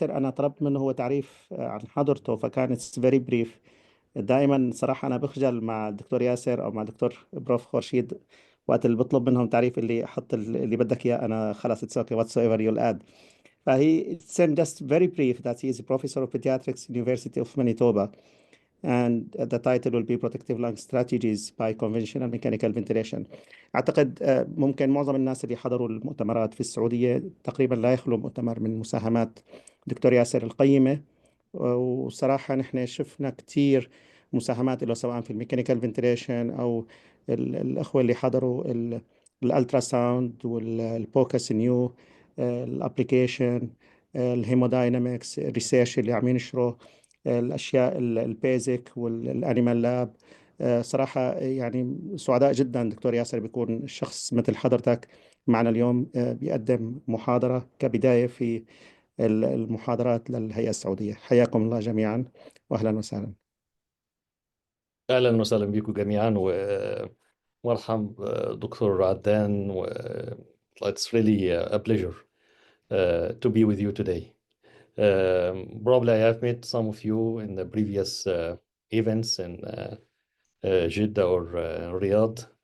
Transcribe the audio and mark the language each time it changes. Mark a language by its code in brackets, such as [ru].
[ar] أنا طلبت منه هو تعريف عن حضرته، فكان [en] it's very brief. [ar] دائما صراحة أنا بخجل مع الدكتور ياسر أو مع الدكتور بروف خورشيد وقت اللي بطلب منهم تعريف، اللي أحط اللي بدك إياه أنا خلاص [en] it's okay whatsoever you'll add. فهي sent just very brief that he is a professor of pediatrics University of Manitoba, and the title will be Protective Lung Strategies by Conventional Mechanical Ventilation. [ar] أعتقد ممكن معظم الناس اللي حضروا المؤتمرات في السعودية تقريبا لا يخلو مؤتمر من مساهمات دكتور ياسر القيمة. وصراحة نحن شفنا كتير مساهمات له سواء في الميكانيكال فنتريشن أو الأخوة اللي حضروا الألترا ساوند والبوكس نيو الابليكيشن الهيموداينامكس الريسيرش اللي عم ينشروا الأشياء البيزك والأنيمال لاب. صراحة يعني سعداء جدا دكتور ياسر بيكون شخص مثل حضرتك معنا اليوم بيقدم محاضرة كبداية في المحاضرات للهيئة السعودية. حياكم الله جميعا وأهلا وسهلا. أهلا وسهلا بكم جميعا ومرحب دكتور عدان [en] it's really a pleasure to be with you today. Probably I have met some of you in the previous events in Jeddah or Riyadh.